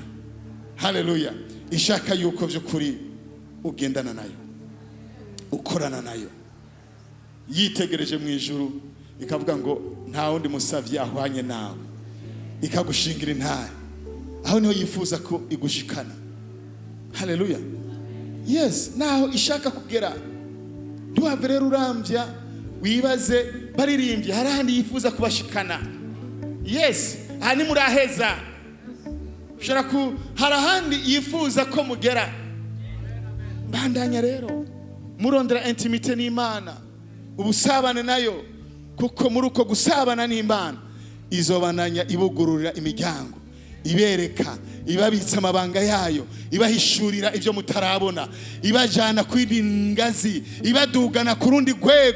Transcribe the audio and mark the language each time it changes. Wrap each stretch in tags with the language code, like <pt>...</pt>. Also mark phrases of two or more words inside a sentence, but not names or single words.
<rn>Haleluya, ishaka yuko by'ukuri ugendana nayo, ukorana nayo, yitegereje mu ijuru ikavuga ngo nta wundi musavye ahwanye nawe, ikagushingira intare. Aho niho yifuza ko igushikana. Haleluya, yes. Naho ishaka kugera, duhave rero urambya wibaze baririmbye, hari ahandi yifuza kubashikana. Yes, aha ni muraheza. Hari ahandi yifuza ko mugera. Bandanya rero murondera intimite n'Imana, ubusabane nayo, kuko muri uko gusabana n'Imana izobananya ibugururira imiryango, ibereka, ibabitsa amabanga yayo, ibahishurira ibyo mutarabona, ibajana kwindi ngazi, ibadugana ku rundi rwego.</rn>